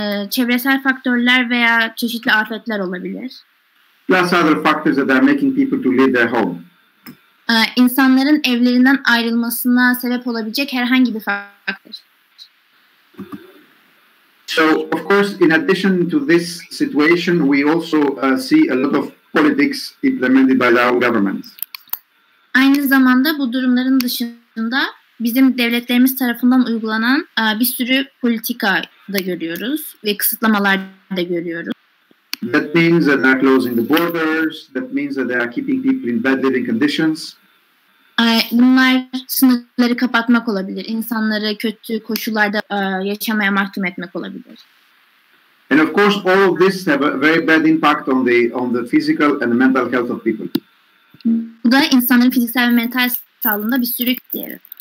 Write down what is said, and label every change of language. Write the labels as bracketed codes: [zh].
[tr] Çevresel faktörler veya çeşitli afetler olabilir. [en] Plus other factors that are making people to leave their home. [tr] İnsanların evlerinden ayrılmasına sebep olabilecek herhangi bir faktör. [en] So, of course, in addition to this situation, we also see a lot of politics implemented by our governments. [tr] Aynı zamanda bu durumların dışında bizim devletlerimiz tarafından uygulanan bir sürü politika da görüyoruz ve kısıtlamalar da görüyoruz. [en] That means that they are closing the borders. That means that they are keeping people in bad living conditions. [tr] Bunlar sınırları kapatmak olabilir. İnsanları kötü koşullarda yaşamaya mahkum etmek olabilir. [en] And of course, all of this have a very bad impact on the physical and mental health of people. [tr] Bu da insanların fiziksel ve mental sağlığında bir sürü diğeri.